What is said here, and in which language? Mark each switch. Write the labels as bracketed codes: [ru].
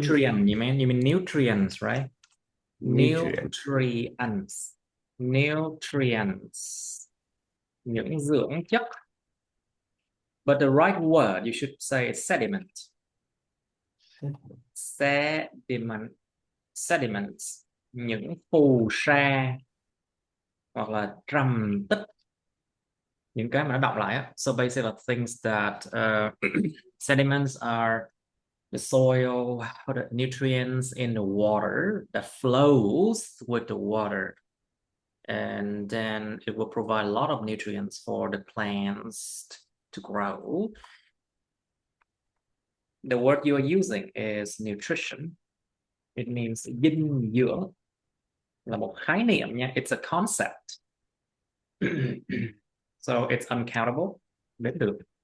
[en] nutrient, you mean nutrients, right? nutrient. Nutrients. Nutrients. [vi] Những dưỡng chất. [en] But the right word, you should say sediment. Sediment. Sediments. [vi] Những phù sa hoặc là trầm tích, những cái mà nó đọng lại á. [en] So basically things that sediments are the soil, the nutrients in the water that flows with the water, and then it will provide a lot of nutrients for the plants to grow. The word you are using is nutrition. It means [vi] dinh dưỡng, là một khái niệm nha. [en] It's a concept. So it's uncountable, [vi] đến được.